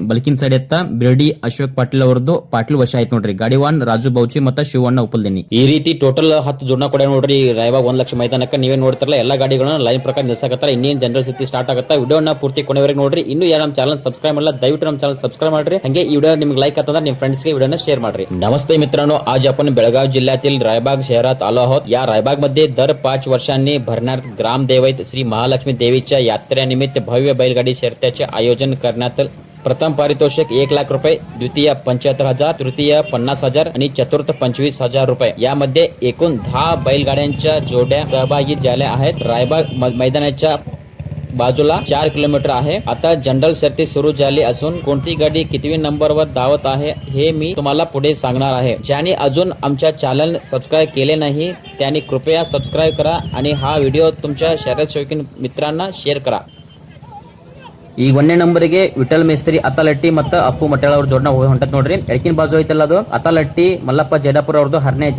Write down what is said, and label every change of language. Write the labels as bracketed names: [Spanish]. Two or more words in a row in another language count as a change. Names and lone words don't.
[Kannada] ಬಲಕಿನ್ ಸೈಡ್ ಎತ್ತ ಬಿರ್ಡಿ ಅಶೋಕ್ ಪಾಟೀಲ್ ಅವ್ರದ್ದು ಪಾಟೀಲ್ ವಶ ಐತ್ ನೋಡ್ರಿ. ಗಾಡಿವಾನ್ ರಾಜು ಬೌಚಿ ಮತ್ತ ಶಿವಣ್ಣ ಉಪಲ್ದಿನಿ. ಈ ರೀತಿ ಟೋಟಲ್ 10 ಜೋಡ್ನ ಕೊಡ ನೋಡ್ರಿ ರಾಯಬಾಗ್ 1 ಲಕ್ಷ ಮೈದಾನಕ್ಕೆ. ನೀವೇ ನೋಡ್ತಾರಲ್ಲ ಎಲ್ಲಾ ಗಾಡಿಗಳನ್ನ ಲೈನ್ ಪ್ರಕಾರ ನಿಲ್ಸಕತ್ತಾರ. ಇನ್ನೇನ್ ಜನರಲ್ ಸ್ಥಿತಿ ಸ್ಟಾರ್ಟ್ ಆಗುತ್ತಾ. ವಿಡಿಯೋನ ಪೂರ್ತಿ ಕೊನೆವರೆಗೆ ನೋಡ್ರಿ. ಇನ್ನು ಯಾರು ನಮ್ಮ ಚಾನಲ್ ಸಬ್ಸ್ಕ್ರೈಬ್ ಮಾಡಲ್ಲ ದಯವಿಟ್ಟು ನಮ್ಮ ಚಾನಲ್ ಸಬ್ಸ್ಕ್ರೈಬ್ ಮಾಡ್ರಿ. ಹಂಗೆ ಈ ವಿಡಿಯೋ ನಿಮ್ಗೆ ಲೈಕ್ ಆತಂದ್ರೆ ನಿಮ್ಮ ಫ್ರೆಂಡ್ಸ್ ವಿಡಿಯೋನ ಶೇರ್ ಮಾರ್ರಿ. [Marathi] नमस्ते मित्रांनो, आज आपण बेळगाव जिल्ह्यातील रायबाग शहरात आलो आहोत. या रायबाग मध्ये दर 5 वर्षांनी भरणार ग्रामदैवत श्री महालक्ष्मी देवीच्या यात्रेनिमित्त भव्य बैलगाडी शर्यतीचे आयोजन करण्यात प्रथम पारितोषिक 1 लाख रुपये, द्वितीय 75,000, तृतीय 50,000 आणि चतुर्थ 25,000 रुपये. यामध्ये एकूण 10 बैलगाड्यांच्या जोड्या सहभागी झाल्या आहेत. रायबाग मैदानाच्या बाजूला 4 किलोमीटर आहे. आता जनरल शर्यती सुरू झाली असून कोणती गाडी कितवी नंबरवर धावत आहे हे मी तुम्हाला पुढे सांगणार आहे. ज्यांनी अजून आमच्या चॅनल सबस्क्राइब केले नाही त्यांनी कृपया सबस्क्राइब करा आणि हा व्हिडिओ तुमच्या शर्यत शौकीन मित्रांना शेअर करा. [Kannada] ಈಗ 1ನೇ ನಂಬರಿಗೆ ವಿಠಲ್ ಮೇಸ್ತ್ರಿ ಅತಾಲಟ್ಟಿ ಮತ್ತು ಅಪ್ಪು ಮಟ್ಟಾಳ ಅವ್ರ ಜೋಡ್ನ ಹೊಂಟತ್ ನೋಡ್ರಿ. ಎಡಕಿನ ಬಾಜು ಐತಲ್ಲ ಅದು ಅತಾಲಟ್ಟಿ ಮಲ್ಲಪ್ಪ ಜೈಡಾಪುರ ಅವ್ರದ್ದು ಹರ್ನೆ ಐತಿ.